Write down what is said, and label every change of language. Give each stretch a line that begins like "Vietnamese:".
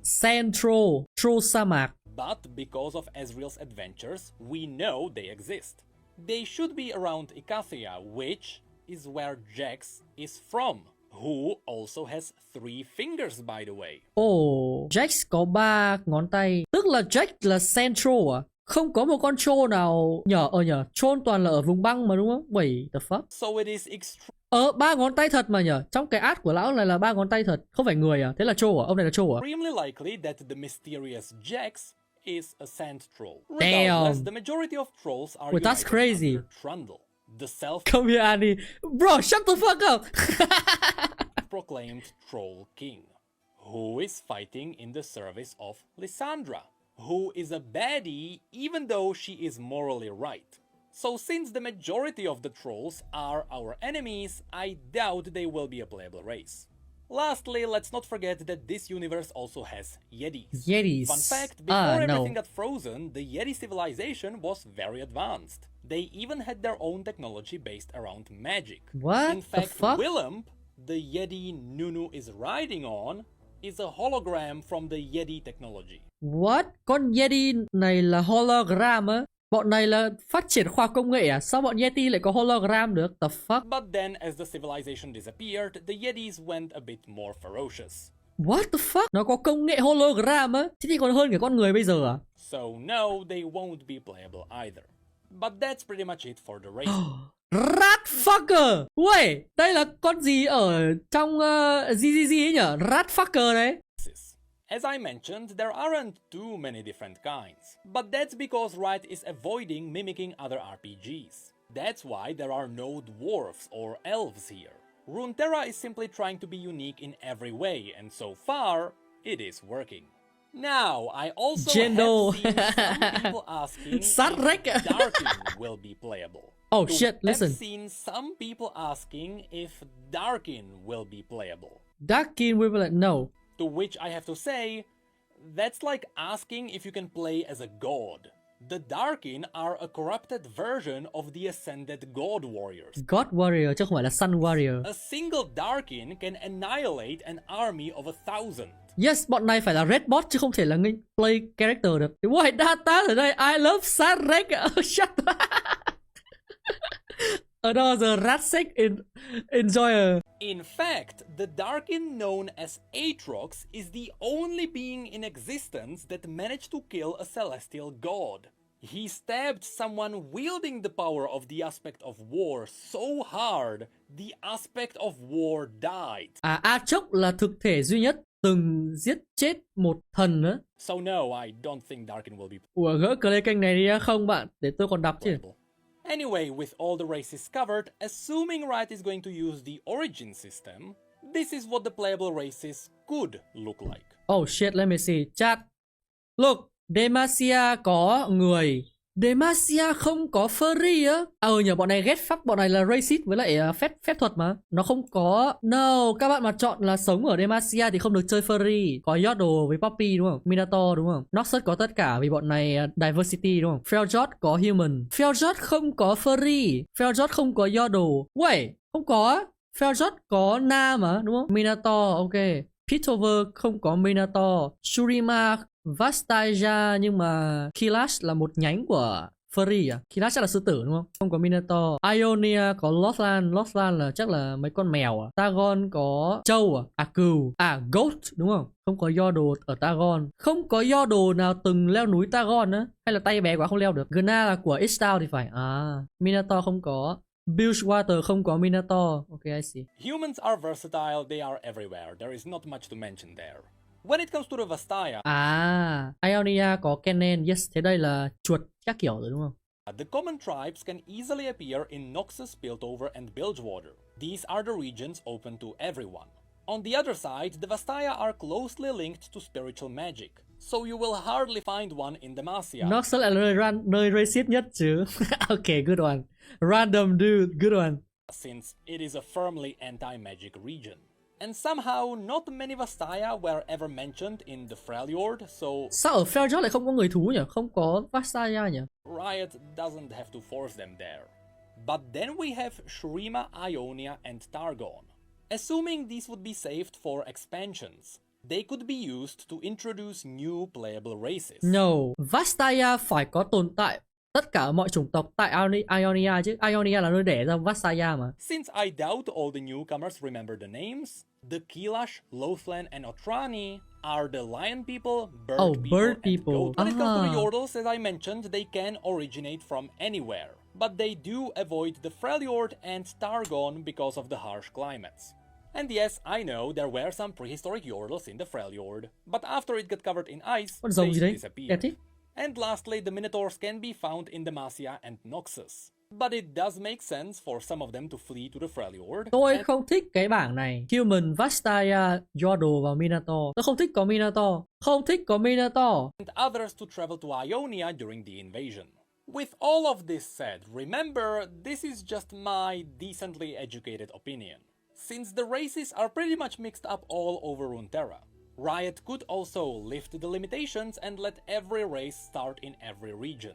English: Sand troll,
Vietnamese: troll sa mạc.
English: But because of Ezreal's adventures, we know they exist. They should be around Icathia, which is where Jax is from. Who also has 3 fingers, by the way.
Vietnamese: Oh, Jax có 3 ngón tay. Tức là Jax là sand troll à? Không có một con troll nào nhở troll toàn là ở vùng băng mà đúng không?
English: Wait, the fuck? So it is
Vietnamese: 3 ngón tay thật mà nhở? Trong cái ad của lão này là 3 ngón tay thật, không phải người à? Thế là troll à? Ông này là troll à?
English: extremely likely that the mysterious Jax is a sand troll. Damn. Regardless, the majority of trolls are Wait, that's united crazy. under Trundle, the Come here, Annie. Bro, shut the fuck up. self-proclaimed troll king, who is fighting in the service of Lysandra, who is a baddie even though she is morally right. So since the majority of the trolls are our enemies, I doubt they will be a playable race. Lastly, let's not forget that this universe also has Yetis. Yetis. Fun fact, before everything no. got frozen, the Yeti civilization was very advanced. They even had their own technology based around magic. What In fact, the fuck? Willump, the Yeti Nunu is riding on, is a hologram from the Yeti technology. What?
Vietnamese: Con Yeti này là hologram á? Bọn này là phát triển khoa học công nghệ à? Sao bọn Yeti lại có hologram được?
English: The fuck? But then, as the civilization disappeared, the Yetis went a bit more ferocious. What the fuck?
Vietnamese: Nó có công nghệ hologram á? Thế thì còn hơn cả con người bây giờ à?
English: So no, they won't be playable either. But that's pretty much it for the races. Ratfucker.
Vietnamese: Wait, đây là con gì ở trong GGG ấy nhở? Ratfucker đấy.
English: As I mentioned, there aren't too many different kinds, but that's because Riot is avoiding mimicking other RPGs. That's why there are no dwarves or elves here. Runeterra is simply trying to be unique in every way, and so far, it is working. Now, I also have seen some people asking if Darkin will be playable. Oh shit, listen. I've seen some people asking if Darkin will be playable. Darkin will be like, no. To which I have to say, that's like asking if you can play as a god. The Darkin are a corrupted version of the Ascended God Warriors.
Vietnamese: God Warrior chứ không phải là Sun Warrior.
English: A single Darkin can annihilate an army of 1,000.
Vietnamese: Yes, bọn này phải là red bot chứ không thể là
English: play character
Vietnamese: được.
English: Wait,
Vietnamese: data ở đây,
English: I love Sarek. Shut up. Another Ratsec enjoyer. In fact, the Darkin known as Aatrox is the only being in existence that managed to kill a celestial god. He stabbed someone wielding the power of the aspect of war so hard, the aspect of war died.
Vietnamese: Aatrox là thực thể duy nhất từng giết chết một thần nữa.
English: So no, I don't think Darkin will be.
Vietnamese: Ủa, gỡ play kênh này đi không bạn? Để tôi còn đọc chứ.
English: Anyway, with all the races covered, assuming Riot is going to use the origin system, this is what the playable races could look like. Oh shit, let me see. Chat. Look,
Vietnamese: Damasia có người. Damasia không có furry á. Nhờ bọn này ghét pháp, bọn này là racist với lại phép thuật mà. Nó không có. No, các bạn mà chọn là sống ở Damasia thì không được chơi furry. Có Yordles với Poppy đúng không? Minotaur đúng không? Noxus có tất cả vì bọn này diversity đúng không? Riot có human. Riot không có furry. Riot không có Yordles. Wait, không có. Riot có Na mà đúng không? Minotaur, ok. Pitover không có Minotaur. Shurima, Vastaya nhưng mà Kilash là một nhánh của Furry à? Kilash chắc là sư tử đúng không? Không có Minotaur. Ionia có Lothland là chắc là mấy con mèo à? Targon có trâu à? Cừu.
English: Goat
Vietnamese: đúng không? Không có Yordles ở Targon. Không có Yordles nào từng leo núi Targon á? Hay là tay bé quá không leo được? Gna là của Ixtal thì phải. Minotaur không có. Bilgewater không có Minotaur.
English: Ok, I see. Humans are versatile, they are everywhere. There is not much to mention there. When it comes to the Vastaya,
Vietnamese: Ionia có Kennen, yes, thế đây là chuột các kiểu rồi đúng không?
English: The common tribes can easily appear in Noxus, Piltover and Bilgewater. These are the regions open to everyone. On the other side, the Vastaya are closely linked to spiritual magic, so you will hardly find one in Damasia.
Vietnamese: Noxus là nơi racist nhất chứ.
English: Okay, good one. Random dude, good one. Since it is a firmly anti-magic region. And somehow, not many Vastaya were ever mentioned in the Freljord, so...
Vietnamese: Sao ở Freljord lại không có người thú nhỉ? Không có Vastaya nhỉ?
English: Riot doesn't have to force them there. But then we have Shurima, Ionia and Targon. Assuming these would be saved for expansions, they could be used to introduce new playable races.
Vietnamese: No, Vastaya phải có tồn tại tất cả mọi chủng tộc tại Ionia chứ. Ionia là nơi đẻ ra Vastaya mà.
English: Since I doubt all the newcomers remember the names, the Kilash, Lothland and Otrani are the lion people, bird people. And goat. When it comes to the Yordles, as I mentioned, they can originate from anywhere. But they do avoid the Freljord and Targon because of the harsh climates. And yes, I know there were some prehistoric Yordles in the Freljord, but after it got covered in ice, they disappeared. And lastly, the Minotaurs can be found in Damasia and Noxus. But it does make sense for some of them to flee to the Freljord.
Vietnamese: Tôi không thích cái bảng này. Human, Vastaya, Yordle và Minotaur. Tôi không thích có Minotaur. Không thích có Minotaur.
English: And others to travel to Ionia during the invasion. With all of this said, remember, this is just my decently educated opinion. Since the races are pretty much mixed up all over Runeterra, Riot could also lift the limitations and let every race start in every region.